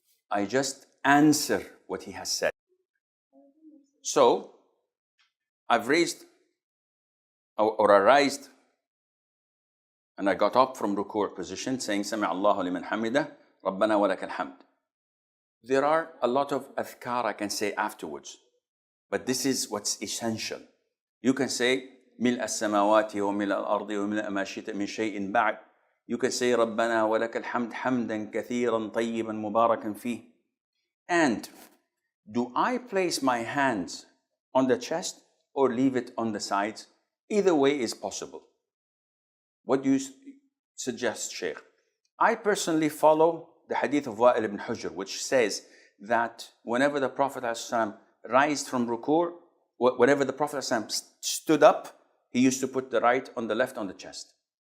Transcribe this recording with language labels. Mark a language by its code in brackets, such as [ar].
[en] I just answer what he has said. So, I've raised or I raised and I got up from ruku' position saying [ar] Sami Allahu liman hamidah, Rabbana wa lakal hamd. [en] There are a lot of adhkar I can say afterwards, but this is what's essential. You can say [ar] ملء السماوات وملء الأرض وملء ما شئت من شيء بعد. [en] You can say [ar] ربنا ولك الحمد حمدا كثيرا طيبا مباركا فيه. [en] And do I place my hands on the chest or leave it on the sides? Either way is possible. What do you suggest, Shaykh? I personally follow the hadith of Wa'il ibn Hujr, which says that whenever the Prophet ﷺ rised from ruku', whenever the Prophet ﷺ stood up, he used to put the right on the left on the chest.